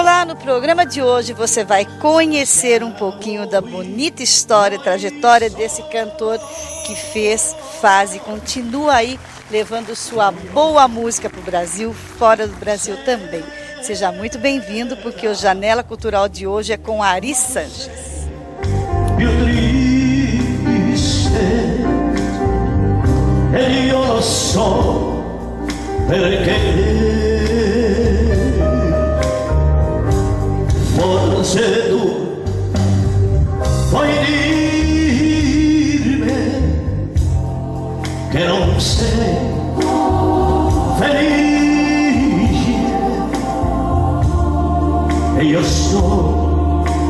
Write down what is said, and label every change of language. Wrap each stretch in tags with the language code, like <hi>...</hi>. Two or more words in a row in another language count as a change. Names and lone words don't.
<pt>no programa de hoje você vai conhecer um pouquinho da bonita história, trajetória desse cantor que fez, faz e continua aí levando sua boa música para o Brasil, fora do Brasil também. Seja muito bem-vindo, porque o Janela Cultural de hoje é com Ari Sanches.</pt> <it>E io lo so perché forse tu vuoi dirmi che non sei felice e io sto</it>